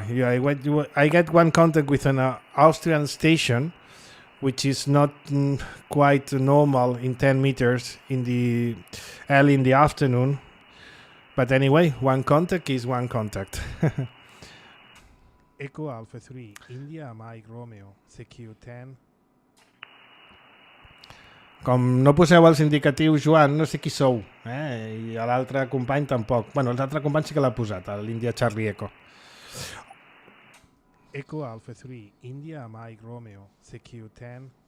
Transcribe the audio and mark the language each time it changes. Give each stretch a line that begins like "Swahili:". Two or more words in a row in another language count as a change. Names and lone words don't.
English: Yeah, I get one contact with an Austrian station, which is not quite normal in 10 meters in the early in the afternoon. But anyway, one contact is one contact. Echo Alpha 3, India, Mike Romeo, CQ10.
Catalan: Com no poseu els indicatius, Joan, no sé qui sou. I l'altre company tampoc. Bueno, l'altre company sí que l'ha posat,
English: l'India Charlie Echo. Echo Alpha 3, India, Mike Romeo, CQ10.